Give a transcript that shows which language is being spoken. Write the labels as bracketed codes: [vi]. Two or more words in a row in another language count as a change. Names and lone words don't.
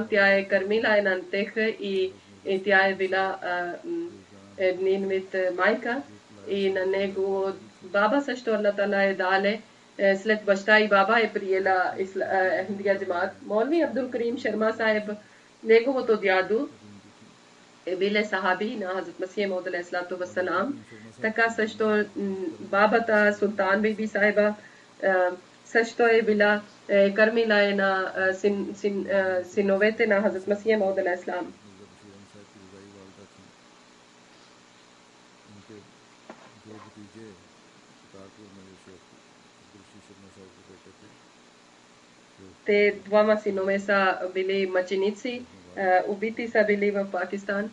[bg] Тя е кърмила една теха и тя е била един вид майка и на него баба също Аллах Таала е дале след баща и баба е приела Ахмадия джамаат. Молви Абдул Карим Шарма Сахиб, неговото дядо е биле сахаби на Хазрат Масих Мауд [ar] عليه الصلاة والسلام. [bg] Така също бабата Султан Биби Сахиба също е била кърмила на синовете на Хазрат Масих Мауд [ar] عليه السلام. [bg] Те двама синове са били мъченици, убити са били в Пакистан.